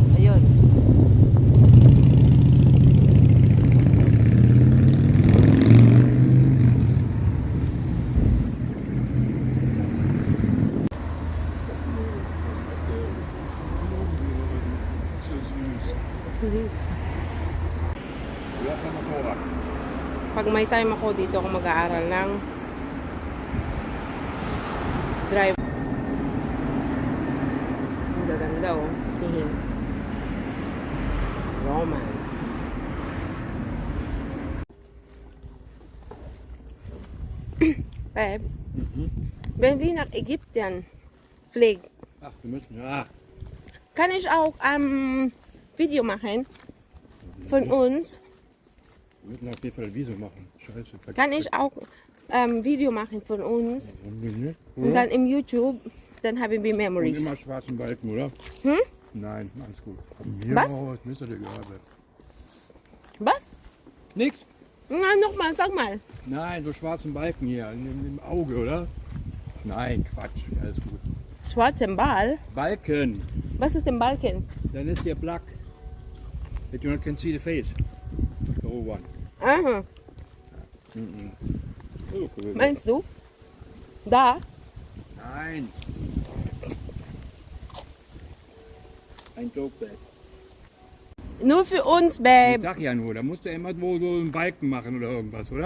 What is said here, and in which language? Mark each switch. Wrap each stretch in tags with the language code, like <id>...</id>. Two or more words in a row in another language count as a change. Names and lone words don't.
<tl>Ayun.</tl> <de>So süß. Ja, van Motorrad.</de> <tl>Pag may time ako dito ako mag-aaral ng drive. Ang gaganda oh. Hihi.</tl> <de>Roman. Babe, wenn wir nach Ägypten fliegen, Ach, wir müssen, ja. kann ich auch Video machen von uns? Wir müssen auf jeden Fall ein Visum machen. Scheiße. Kann ich auch Video machen von uns? Warum denn nicht? Und dann im YouTube, dann haben wir Und Memories. immer schwarzen Balken, oder? Hm? Nein, alles gut. Von mir Was? aus müsste dir egal sein. Was? Nix. Na, nochmal, sag mal. Nein, so schwarzen Balken hier im Auge, oder? Nein, Quatsch. Alles gut. Schwarzen Ball? Balken. Was ist denn Balken?</de> <en>Then is here black. That you can see the face. The whole one.</en> <de>Aha, Okay. meinst du? Da? Nein. Ein Joke, Babe. Nur für uns, Ich Babe. sag ja nur, da musst du immer wo so einen Balken machen oder irgendwas, oder?</de>